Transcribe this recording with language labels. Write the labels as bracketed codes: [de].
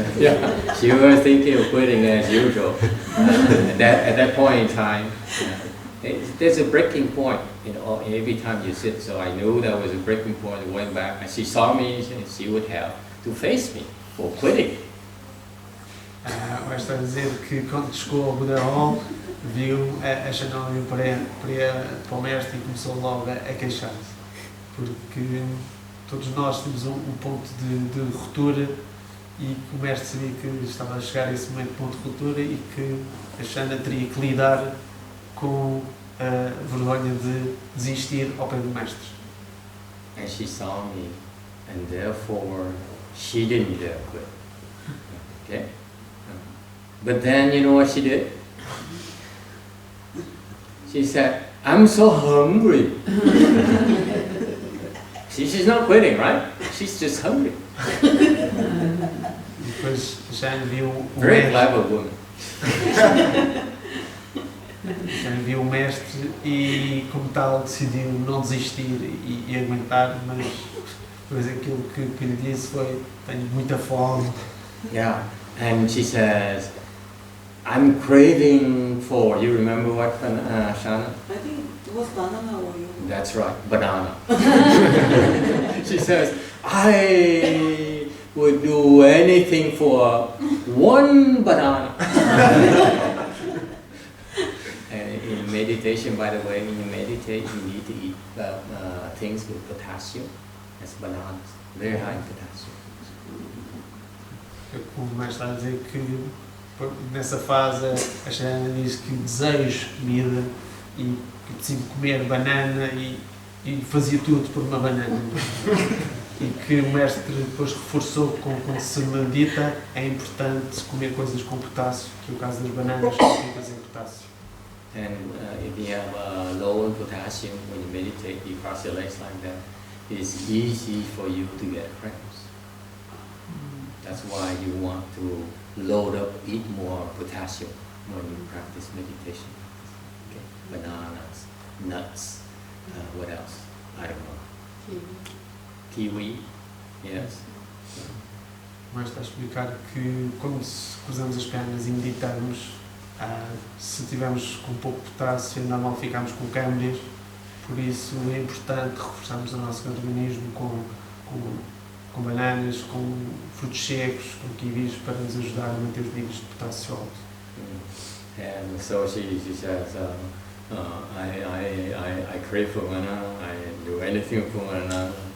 [en] Yeah. She was thinking of quitting as usual. At that point in time, there's a breaking point. Every time you sit. So I knew that was a breaking point. I went back, and she saw me, and she would have to face me for quitting. [pt] O mestre está a dizer que quando chegou ao Buda Hall, viu a Shannon ir para o mestre e começou logo a queixar-se. Porque todos nós temos um ponto de ruptura e o mestre sabia que estava a chegar a esse momento de ponto de ruptura e que a Shanna teria que lidar com a vergonha de desistir ao pé do mestre. [en] And she saw me, and therefore she didn't dare quit. Okay? But then you know what she did? She said, I'm so hungry. She's not quitting, right? She's just hungry. [pt] Depois a Shanna viu o [en] Very [pt] mestre. [en] clever woman. [pt] Viu o mestre e, como tal, decidiu não desistir e aguentar, mas aquilo que lhe disse foi: tenho muita fome. [en] Yeah. And she says, I'm craving for, you remember what, Shana? I think it was banana or yogurt. That's right, banana. She says, I would do anything for one banana. And in meditation, by the way, when you meditate, you need to eat things with potassium. That's bananas, very high in potassium. [pt] O mestre está a dizer que nessa fase a Shanna diz que desejo comida e que decide comer banana e fazia tudo por uma banana. E que o mestre depois reforçou que quando se medita é importante comer coisas com potássio, que é o caso das bananas, que são ricas em potássio. [en] And if you have low in potassium, when you meditate, you cross your legs like that, it's easy for you to get cramps. That's why you want to load up, eat more potassium when you practice meditation. Okay. Bananas, nuts, what else? I don't know. Kiwi, yes. [pt] O mestre está a explicar que quando cruzamos as pernas e meditamos, se tivermos com pouco potássio, é normal ficarmos com câimbras, por isso é importante reforçarmos o nosso organismo com bananas, com frutos secos, com kiwis, para nos ajudar a manter os níveis de potássio altos. [en] And so she says, I crave for banana, I do anything for banana.